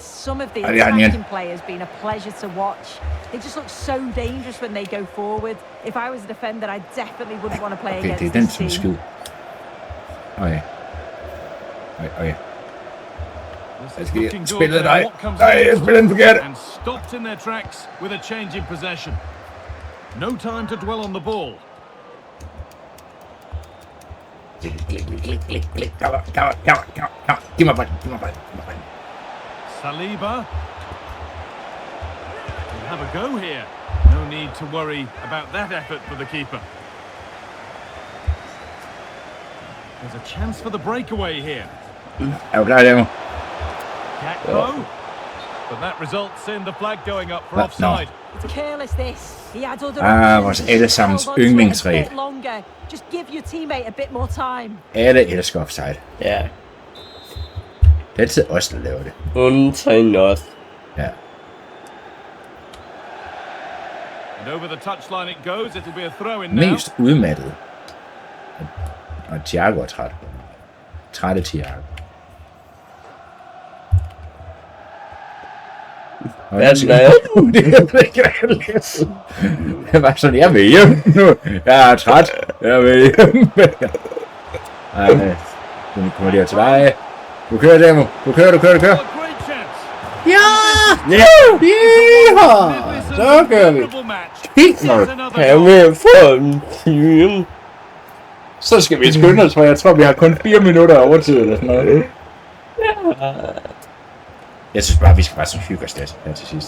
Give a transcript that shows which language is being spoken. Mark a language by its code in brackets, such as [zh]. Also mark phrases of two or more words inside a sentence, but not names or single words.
[en] Some of the Oh, yeah, attacking yeah. players been a pleasure to watch. They just look so dangerous when they go forward. If I was a defender, I definitely wouldn't want to play [da] Okay, det er [en] against [da] den [en] this [da] som [en] team. [da] skid. Okay. Okay. [en] This [da] Jeg [en] is [da] skal [en] looking good [da] spille [en] there. [da] dig. [en] What comes [da] Nej, jeg [en] next? [da] spiller den forkert. [en] And stopped in their tracks with a change in possession. No time to dwell on the ball. [da] Giv mig bolden. [en] Saliba. We'll have a go here. No need to worry about that effort for the keeper. There's a chance for the breakaway here. [da] Er du klar, Demo? [en] Gakpo. But that results in the flag going up for offside. It's careless this. He had other [da] vores allesammens yndlingsregel. [en] Just give your teammate a bit more time. [da] Alle elsker offside. Ja. Det er altid os, der laver det. Undtagen os. Ja. [en] And over the touchline it goes. It'll be a throw in now. [da] Mest udmattet. Og Thiago er træt. Trætte Thiago. Hvad er det var sådan, jeg vil hjem nu. Jeg er træt. Jeg vil hjem. Ej, nu kommer de her til dig. Du kører, Demo. Du kører. [en] A great chance. [da] Ja! Ja! Så kører vi. Helt nok. Kan vi få en time? Så skal vi skynde os, for jeg tror, vi har kun 4 minutter overtid eller sådan noget. Jeg synes bare, vi skal bare så hygge os lidt her til sidst.